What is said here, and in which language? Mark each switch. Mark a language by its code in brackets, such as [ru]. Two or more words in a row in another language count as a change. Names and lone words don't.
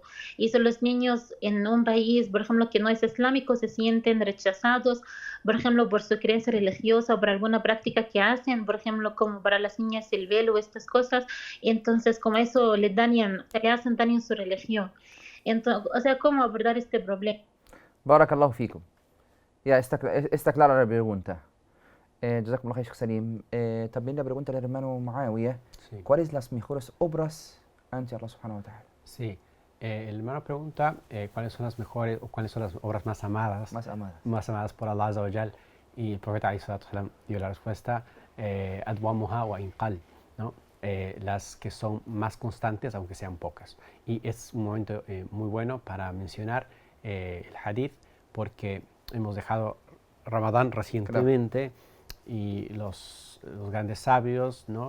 [es] Y si los niños en un país, por ejemplo, que no es islámico, se sienten rechazados, por ejemplo, por su creencia religiosa o por alguna práctica que hacen, por ejemplo, como para las niñas el velo o estas cosas, y entonces como eso le dañan, le hacen daño en su religión. Entonces, o sea, ¿cómo abordar este problema? [ar] بارك الله فيكم. [es] Ya, está clara la pregunta. [ar] جزاكم الله خير، شيخ سليم. [es] También la pregunta del hermano Muawiyah. Sí. ¿Cuáles las mejores obras ante Allah [ar] سبحانه وتعالى? [es] Sí. El hermano pregunta cuáles son las mejores o cuáles son las obras más amadas. Más amadas por Allah [ar] عز وجل. [es] Y el profeta [ar] عليه الصلاة والسلام [es] dio la respuesta, [ar] أدومها وإن قل, [es] ¿no? Las que son más constantes, aunque sean pocas. Y es un momento muy bueno para mencionar el hadith, porque hemos dejado Ramadán recientemente, y los grandes sabios, ¿no?